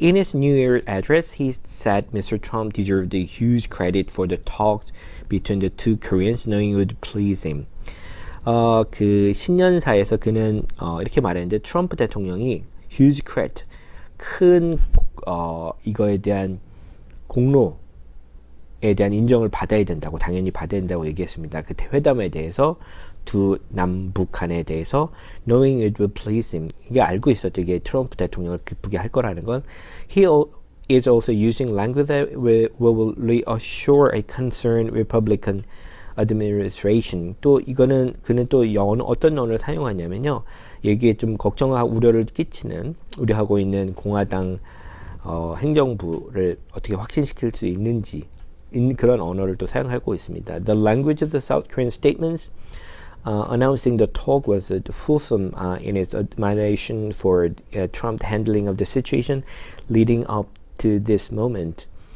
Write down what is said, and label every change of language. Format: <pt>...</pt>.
<en>In his New Year address, he said Mr. Trump deserved a huge credit for the talks between the two Koreans, knowing it would please him.</en> <ko>그 신년사에서 그는 이렇게 말했는데, 트럼프 대통령이</ko> <en>huge credit,</en> <ko>큰 이거에 대한 공로에 대한 인정을 받아야 된다고, 당연히 받아야 된다고 얘기했습니다. 그 회담에 대해서, 두 남북한에 대해서</ko> <en>knowing it would please him,</en> <ko>이게 알고 있었죠. 이게 트럼프 대통령을 기쁘게 할 거라는 건.</ko> <en>He is also using language that will reassure a concerned Republican administration.</en> <ko>또 이거는 그는 또 어떤 언어를 사용하냐면요, 여기에 좀 걱정하고 우려를 끼치는, 우려하고 있는 공화당 행정부를 어떻게 확신시킬 수 있는지 그런 언어를 또 사용하고 있습니다.</ko> <en>The language of the South Korean statements announcing the talk was fulsome in its admiration for Trump's handling of the situation leading up to this moment.</en>